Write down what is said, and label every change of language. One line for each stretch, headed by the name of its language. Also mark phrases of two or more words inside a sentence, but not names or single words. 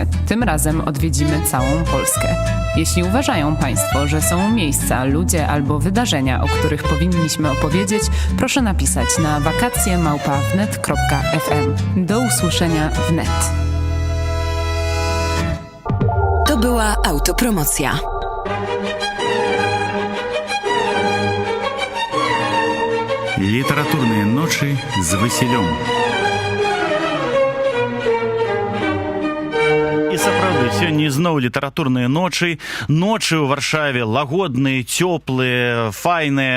Polish: Tym razem odwiedzimy całą Polskę. Jeśli uważają Państwo, że są miejsca, ludzie albo wydarzenia, o których powinniśmy opowiedzieć, proszę napisać na wakacje@wnet.fm. Do usłyszenia wnet. To była autopromocja.
Belarusian: Літаратурныя ночы з Васілём. І сапраўды, сёння ізноў літаратурныя ночы. Ночы ў Варшаве лагодныя, цёплыя, файныя.